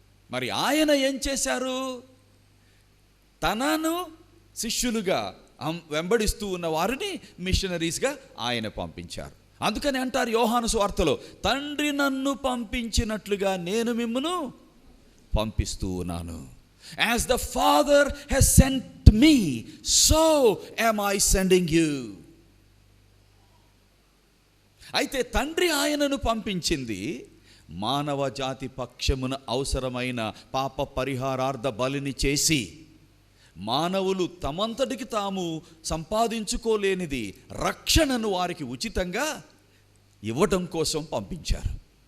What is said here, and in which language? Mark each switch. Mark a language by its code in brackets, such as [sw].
[te] మరి ఆయన ఏం చేశారు? తనను శిష్యులుగా వెంబడిస్తూ ఉన్న వారిని మిషనరీస్గా ఆయన పంపించారు. అందుకని అంటారు యోహాను సువార్తలో, తండ్రి నన్ను పంపించినట్లుగా నేను మిమ్మును పంపిస్తూ ఉన్నాను. [en] As the Father has sent me, so am I sending you. [te] అయితే తండ్రి ఆయనను పంపించింది మానవ జాతి పక్షమున అవసరమైన పాప పరిహారార్థ బలిని చేసి, మానవులు తమంతటికి తాము సంపాదించుకోలేనిది రక్షణను వారికి ఉచితంగా ఇవ్వటం కోసం పంపించారు.